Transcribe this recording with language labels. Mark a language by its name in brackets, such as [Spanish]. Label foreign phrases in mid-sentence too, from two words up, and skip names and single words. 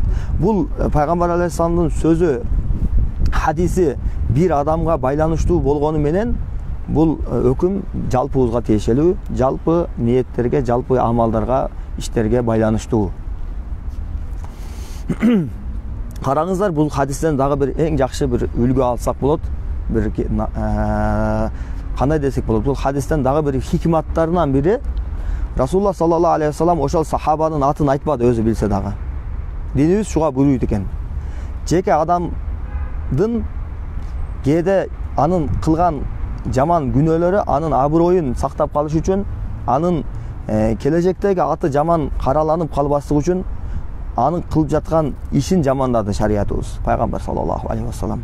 [Kyrgyz] Бул Пайгамбар алейхиссаламдын сөзү, хадиси бир адамга байланыштуу болгону менен бул өкүм жалпыбызга тиешелүү, жалпы ниеттерге, жалпы амалдарга, иштерге байланыштуу. Караңыздар, бул хадистен дагы бир эң жакшы бир үлгү алсак болот. Бир кандай десек болот? Бул хадистен дагы бир хикматтарынан бири, Расулуллах [Arabic] صلى الله عليه وسلم [Kyrgyz] ошол сахабанын атын айтпады, өзү билсе дагы. Динибиз шуга буйруйт экен. Жеке адамдын кээде анын кылган жаман күнөөлөрү анын аброюн сактап калыш үчүн, анын келечектеги аты жаман караланып калбаслык үчүн анын кылып жаткан ишин жамандады шариятыбыз, Пайгамбар [Arabic] صلى الله عليه وسلم.